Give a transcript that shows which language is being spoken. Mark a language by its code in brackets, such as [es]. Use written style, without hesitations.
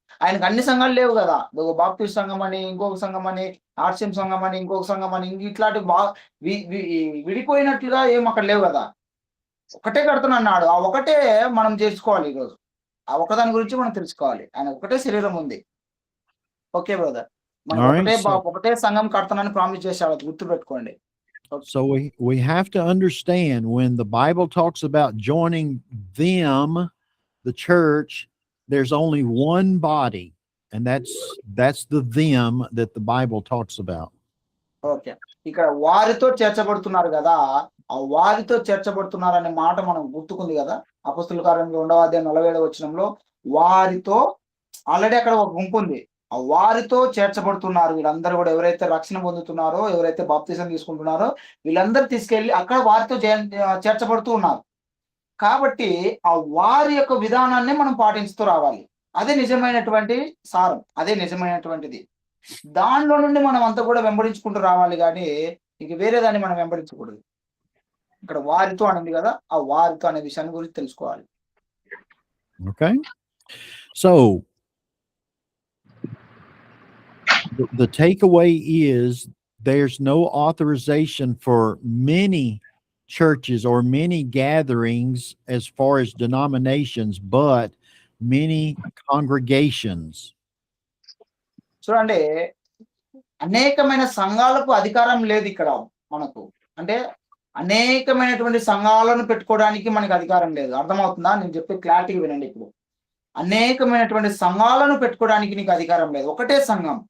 [te] ఆయనకు అన్ని సంఘాలు లేవు కదా. బాప్టిస్ట్ సంఘం అని, ఇంకొక సంఘం అని, ఆర్సిఎం సంఘం అని, ఇంకొక సంఘం అని, ఇట్లాంటి విడిపోయినట్లుగా ఏం అక్కడ లేవు కదా. ఒకటే కడతానన్నాడు. ఆ ఒకటే మనం చేసుకోవాలి ఈరోజు. ఆ ఒకదాని గురించి మనం తెలుసుకోవాలి. ఆయన ఒకటే శరీరం ఉంది. ఓకే బ్రదర్, మనం ఒకటే సంఘం కడతానని ప్రామిస్ చేశాడు, గుర్తు పెట్టుకోండి. [en] So we have to understand when the Bible talks about joining them, the church, there's only one body, and that's the them that the Bible talks about. [te] Okay, ఇక్కడ వారితో చేర్చబడుతున్నారు కదా. ఆ వారితో చేర్చబడుతున్నారు అనే మాట మనం గుర్తుకుంది కదా. అపోస్తుల కార్యంలో 2వ అధ్యాయం 47వ వచనంలో వారితో ఆల్రెడీ అక్కడ ఒక గుంపు ఉంది. ఆ వారితో చేర్చబడుతున్నారు. వీళ్ళందరూ కూడా ఎవరైతే రక్షణ పొందుతున్నారో, ఎవరైతే బాప్తిసం తీసుకుంటున్నారో వీళ్ళందరూ తీసుకెళ్ళి అక్కడ వారితో చేర్చబడుతూ ఉన్నారు. కాబట్టి ఆ వారి యొక్క విధానాన్నే మనం పాటిస్తూ రావాలి. అదే నిజమైనటువంటి సారం. అదే నిజమైనటువంటిది. దానిలో నుండి మనం అంతా కూడా వెంబడించుకుంటూ రావాలి గానీ, ఇక వేరే దాన్ని మనం వెంబడించకూడదు. ఇక్కడ వారితో అనింది కదా! ఆ వారితో అనే విషయాన్ని గురించి తెలుసుకోవాలి. [en] Okay. So the takeaway is there's no authorization for many churches or many gatherings as far as denominations, but many congregations. [te] చూడండి, అనేకమైన సంఘాలకు అధికారం లేదు ఇక్కడ మనకు. అంటే అనేకమైనటువంటి సంఘాలను పెట్టుకోవడానికి మనకు అధికారం లేదు. అర్థమవుతుందా? నేను చెప్పే క్లారిటీగా వినండి ఇప్పుడు. అనేకమైనటువంటి సంఘాలను పెట్టుకోవడానికి నీకు అధికారం లేదు. ఒకటే సంఘం.